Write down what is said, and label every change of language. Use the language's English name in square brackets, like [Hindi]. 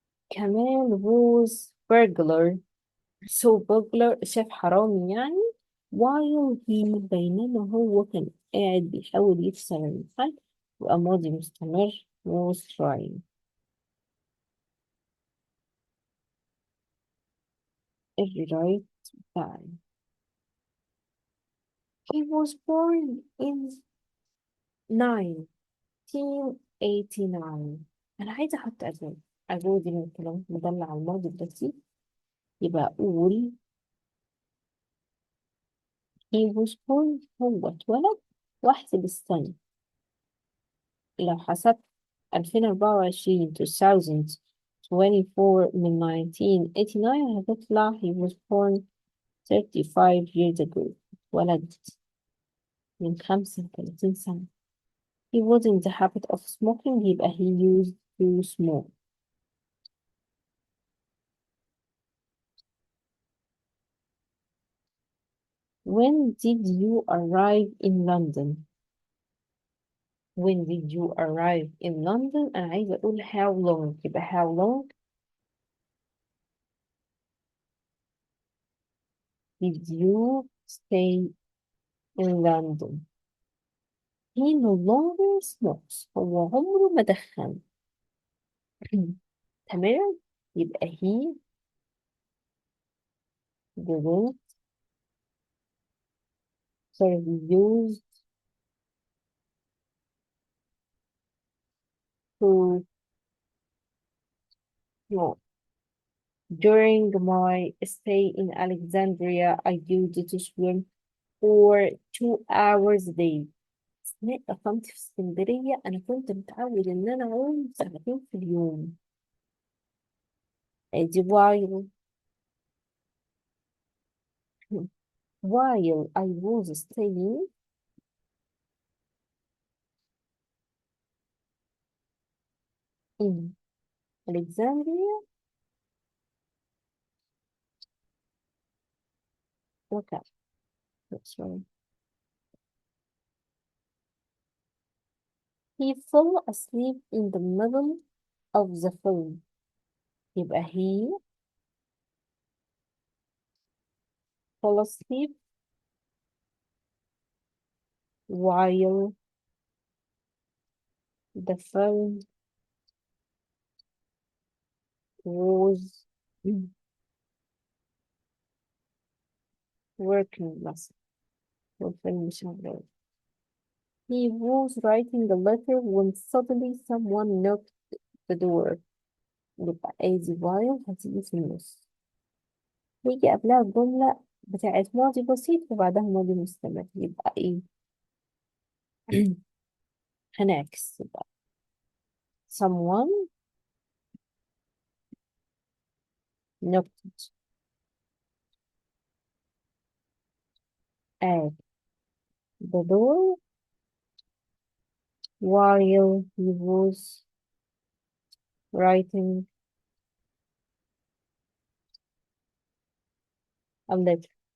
[Arabic] كمان [English] was burglar so burglar [Arabic] شاف حرامي يعني [English] while he [Arabic] بينما هو كان قاعد بيحاول يكسر المحل يبقى ماضي مستمر [English] was trying. every right time. He was born in 1989. [Arabic] أنا عايزة أحط أجو دي من الكلام مدلع على الماضي البسيط يبقى أقول [English] he was born [Arabic] هو اتولد واحسب السنة. لو حسبت 2024 2024 من 1989 هتطلع [English] he was born 35 years ago [Arabic] اتولد من 35 سنة. [English] He was in the habit of smoking يبقى he used to smoke. When did you arrive in London? When did you arrive in London? [Arabic] أنا عايزة أقول [English] how long [Arabic] يبقى [English] how long did you stay in London? He no longer smokes [Arabic] هو عمره ما دخن. تمام يبقى [English] he didn't sorry used to smoke. During my stay in Alexandria I used to swim for 2 hours a day. [Arabic] أثناء إقامتي في اسكندرية أنا كنت متعود إن أنا أعوم 2 ساعات في اليوم. أدي [English] while I was staying in Alexandria. Okay, that's right. He fell asleep in the middle of the film. [Arabic] يبقى [English] he fell asleep while the film was working [Arabic] مثلا والفيلم شغال. [English] He was writing a letter when suddenly someone knocked the door. [Arabic] يبقى ادي [English] while [Arabic] هتيجي في النص. يجي قبلها الجملة بتاعت ماضي بسيط وبعدها ماضي مستمر. يبقى ايه؟ هنعكس. يبقى [English] someone knocked at the door while he was writing a letter.